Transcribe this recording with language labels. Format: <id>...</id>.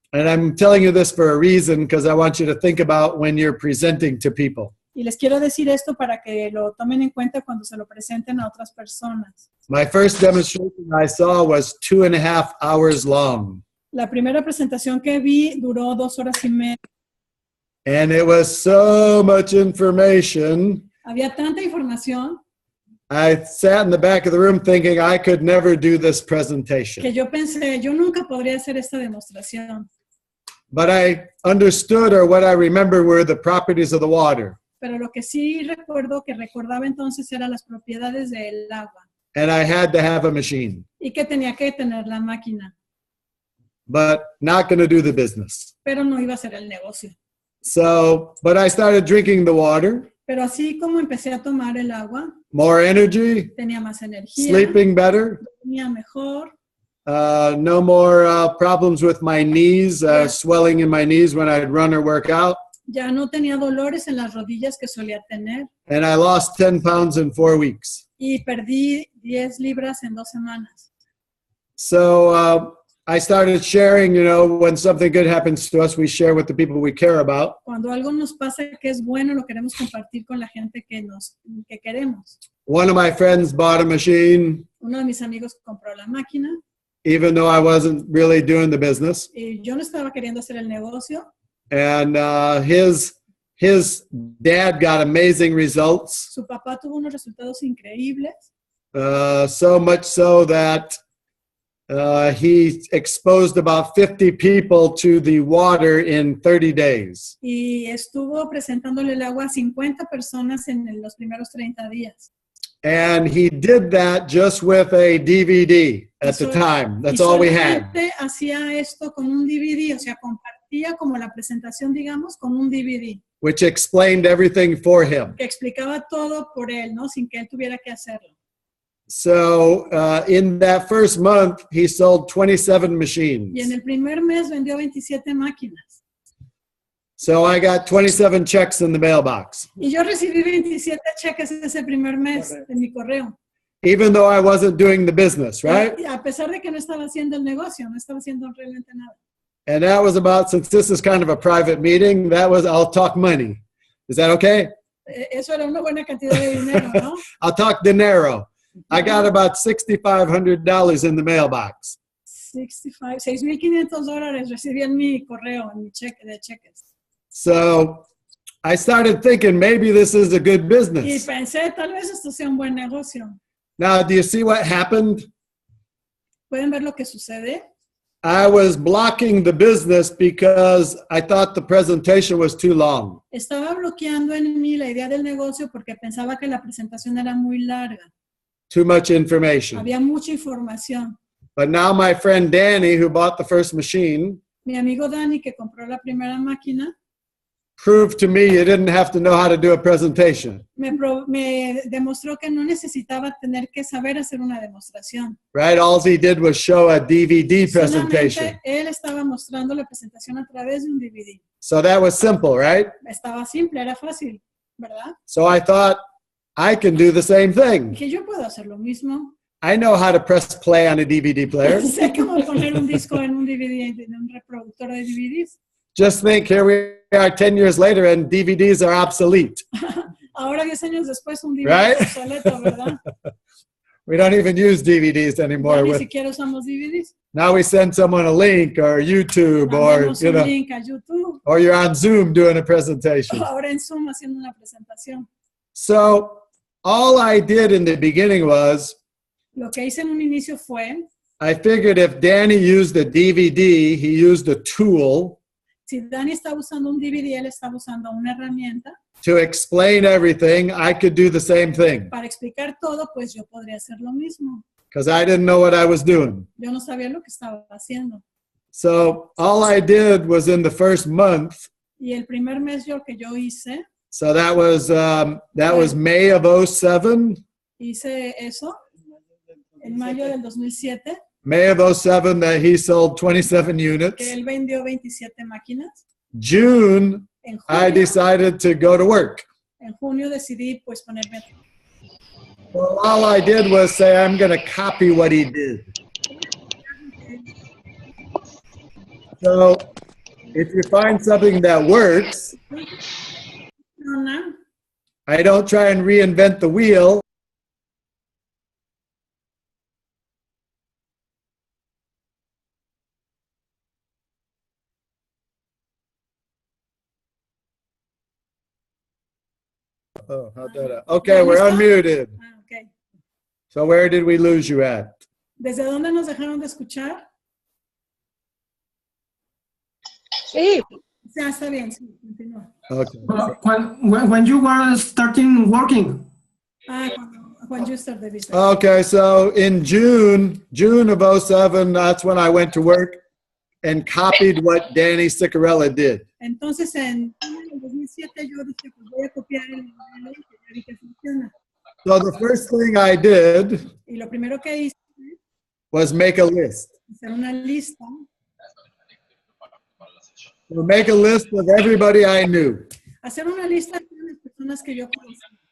<en>And I'm telling you this for a reason because I want you to think about when you're presenting to people.</en> <es>Y les quiero decir esto para que lo tomen en cuenta cuando se lo presenten a otras personas.</es> <en>My first demonstration I saw was 2.5 hours long.</en> <es>La primera presentación que vi duró 2 horas y media.</es> <en>And it was so much information.</en> <es>Había tanta información</es> <en>I sat in the back of the room thinking I could never do this presentation.</en> <es>que yo pensé, yo nunca podría hacer esta demostración.</es> <en>But I understood, or what I remember were the properties of the water.</en> <es>Pero lo que sí recuerdo, que recordaba entonces, eran las propiedades del agua.</es> <en>And I had to have a machine.</en> <es>Y que tenía que tener la máquina.</es> <en>But not going to do the business.</en> <es>Pero no iba a ser el negocio.</es> <en>So, but I started drinking the water.</en> <es>Pero así como empecé a tomar el agua,</es> <en>More energy.</en> <es>tenía más energía,</es> <en>Sleeping better.</en> <es>dormía mejor,</es> <en>No more problems with my knees, swelling in my knees when I'd run or work out.</en> <es>ya no tenía dolores en las rodillas que solía tener</es> <en>And I lost 10 pounds in 4 weeks.</en> <es>y perdí 10 libras en 2 semanas.</es> <en>So I started sharing, you know, when something good happens to us, we share with the people we care about.</en> <es>Cuando algo nos pasa que es bueno, lo queremos compartir con la gente que queremos.</es> <en>One of my friends bought a machine,</en> <es>Uno de mis amigos compró la máquina</es> <en>even though I wasn't really doing the business.</en> <es>y yo no estaba queriendo hacer el negocio.</es> <en>And his dad got amazing results,</en> <es>Su papá tuvo unos resultados increíbles,</es> <en>so much so that he exposed about 50 people to the water in 30 days.</en> <es>y estuvo presentándole el agua a 50 personas en los primeros 30 días.</es> <en>And he did that just with a DVD at the time. That's all we had.</en> <es>Hacía esto con un DVD, o sea, compartía como la presentación, digamos, con un DVD.</es> <en>Which explained everything for him.</en> <es>Que explicaba todo por él, ¿no? Sin que él tuviera que hacerlo.</es> <en>So in that first month, he sold 27 machines.</en> <es>Y en el primer mes vendió 27 máquinas.</es> <en>So I got 27 checks in the mailbox.</en> <es>Y yo recibí 27 cheques ese primer mes en mi correo.</es> <en>Even though I wasn't doing the business, right?</en> <es>Y a pesar de que no estaba haciendo el negocio, no estaba haciendo realmente nada.</es> <en>And that was about, since this is kind of a private meeting, that was, I'll talk money. Is that okay?</en> <es>Eso era una buena cantidad de dinero, ¿no?</es> <en>I'll talk dinero. I got about $6,500 in the mailbox.</en> <es>$6,500 recibí en mi correo, en mi cheque de cheques.</es> <en>So I started thinking maybe this is a good</en> <es>Y</es> <en>business.</en> <es>pensé, tal vez esto sea un buen negocio.</es> <en>Now, do you see what happened?</en> <es>¿Pueden ver lo que sucede?</es> <en>I was blocking the business because I thought the presentation was too long.</en> <es>Estaba bloqueando en mí la idea del negocio porque pensaba que la presentación era muy larga.</es> <en>Too much information.</en> <es>Había mucha información.</es> <en>But now my friend Danny, who bought the first machine,</en> <es>Mi amigo Dani, que compró la primera máquina,</es> <en>proved to me you didn't have to know how to do a presentation.</en> <es>me demostró que no necesitaba tener que saber hacer una demostración.</es> <en>Right? All he did was show a DVD presentation.</en> <es>Solamente él estaba mostrando la presentación a través de un DVD.</es> <en>So that was simple, right?</en> <es>Estaba simple, era fácil, ¿verdad?</es> <en>So I thought, I can do the same thing.</en> <es>Dije, yo puedo hacer lo mismo.</es> <en>I know how to press play on a DVD player.</en> <es>Sé cómo poner un disco en un DVD, en un reproductor de DVDs.</es> <en>Just think, here we are 10 years later and DVDs are obsolete.</en> <es>Ahora 10 años después un DVD</es> <en>Right?</en> <es>es obsoleto, ¿verdad?</es> <en>We don't even use DVDs anymore.</en> <es>Ya ni siquiera usamos DVDs.</es> <en>Now we send someone a link or YouTube or,</en> <es>Mandamos</es> <en>you</en> <es>un</es> <en>know,</en> <es>link a YouTube.</es> <en>or you're on Zoom doing a presentation.</en> <es>Ahora en Zoom haciendo una presentación.</es> <en>So all I did in the beginning was</en> <es>Lo que hice en un inicio fue,</es> <en>I figured if Danny used a DVD, he used a tool</en> <es>si Dani estaba usando un DVD, él estaba usando una herramienta</es> <en>to explain everything, I could do the same thing</en> <es>para explicar todo, pues yo podría hacer lo mismo.</es> <en>because I didn't know what I was doing.</en> <es>Yo no sabía lo que estaba haciendo.</es> <en>So all I did was in the first month,</en> <es>Y el primer mes que yo hice,</es> <en>so that was May of 07.</en> <es>hice eso En mayo del 2007.</es> <en>May of 07 that he sold 27</en> <es>Que</es> <en>units.</en> <es>él vendió 27 máquinas.</es> <en>June,</en> <es>En</es> <en>I</en> <es>junio,</es> <en>decided to go to work.</en> <es>en junio decidí pues ponerme.</es> <en>Well, all I did was say, I'm going to copy what he did. So if you find something that works, I don't try and reinvent the wheel. Oh, how did I? Okay, we're unmuted. Okay. So where did we lose you at?</en> <es>¿Desde dónde nos dejaron de escuchar? Sí. Ya está bien, sí, continúa.</es> <en>Okay. When you were starting working. When you start the business. Okay, so in June of 07, that's when I went to work and copied what Danny Ciccarella did.</en> <es>Entonces en el 2007 yo dije, pues voy a copiar el modelo que ya vi que funciona.</es> <en>So the first thing I did</en> <es>Y lo primero que hice</es> <en>was make a list.</en> <es>hacer una lista.</es> <en>So make a list of everybody I knew.</en> <es>Hacer una lista de las personas que yo conocía.</es>